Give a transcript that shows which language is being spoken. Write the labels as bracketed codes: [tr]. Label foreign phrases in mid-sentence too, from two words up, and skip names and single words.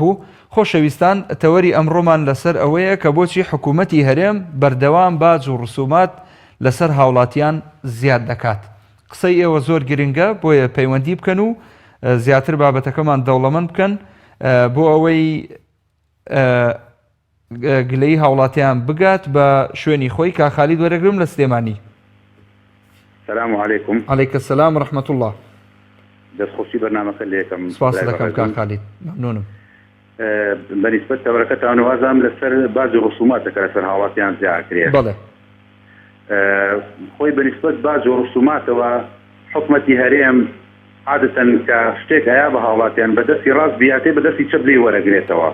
[ckb] بوو خۆشەویستان تەوەری ئەمڕۆمان لەسەر ئەوەیە کە بۆچی حکوومەتی هەرێم بەردەوام باج و ڕسومات لەسەر هاوڵاتیان زیاد دەکات قسەی ئێوە زۆر گرنگە بۆیە پەیوەندی بکەن و زیاتر بابەتەکەمان دەوڵەمەند بکەن بۆ ئەوەی گلەی هاوڵاتیان بگات بە شوێنی خۆی کا خالید وەرەگرم لە سلێمانی [ar] السلام عليكم. عليك السلام ورحمة الله. [ckb] دەستخۆشی بەرنامەکە لێ یەکەم سپاس دەکەم کاک خالید مەمنونم. بەنسبەت تەبەرەکەتان وازام لەسەر باج و ڕسوماتەکە لەسەر هاوڵاتیان زیادکرێ. بەڵێ. خۆی بەنسبەت باج و ڕسوماتەوە حکومەتی هەرێم عادەتەن کە شتێک هەیە بە هاوڵاتیان بەدەستی ڕاست بیاتێ بەدەستی چەپ لێ وەرەگرێتەوە.